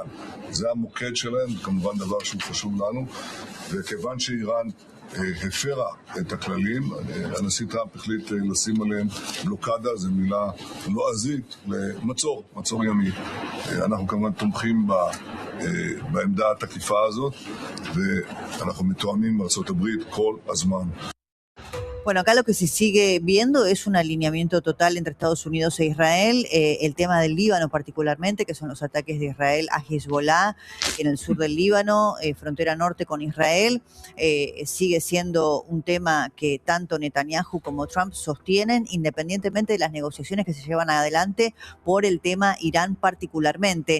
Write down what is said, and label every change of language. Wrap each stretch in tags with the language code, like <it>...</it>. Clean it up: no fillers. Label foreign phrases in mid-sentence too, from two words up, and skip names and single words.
<he>זה המוקד שלהם, כמובן דבר שהוא חשוב לנו, וכיוון שאיראן הפרה את הכללים, הנשיא טראמפ החליט לשים עליהם בלוקדה, זו מילה לועזית, למצור, מצור ימי. אנחנו כמובן תומכים בעמדה התקיפה הזאת, ואנחנו מתואמים עם ארצות הברית כל הזמן.</he> <es>Bueno, acá lo que se sigue viendo es un alineamiento total entre Estados Unidos e Israel, el tema del Líbano particularmente, que son los ataques de Israel a Hezbollah en el sur del Líbano, frontera norte con Israel, sigue siendo un tema que tanto Netanyahu como Trump sostienen, independientemente de las negociaciones que se llevan adelante por el tema Irán particularmente.</es>